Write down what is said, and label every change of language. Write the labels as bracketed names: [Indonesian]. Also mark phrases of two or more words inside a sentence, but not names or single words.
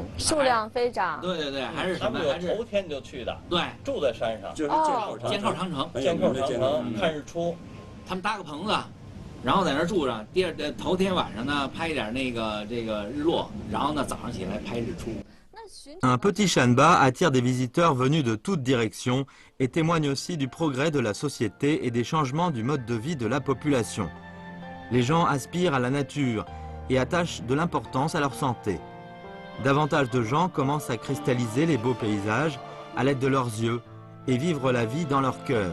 [Chinese] 数量飞涨。对对对，还是什么？还是头天就去的。对，住在山上，就是监靠长城，看日出。他们搭个棚子，然后在那儿住着。头天晚上呢，拍一点这个日落，然后呢早上起来拍日出。 [French] Un petit Shanba attire des visiteurs venus de toutes directions et témoigne aussi du progrès de la société et des changements du mode de vie de la population. Les gens aspirent à la nature et attachent de l'importance à leur santé. Davantage de gens commencent à cristalliser les beaux paysages à l'aide de leurs yeux et vivre la vie dans leur cœur.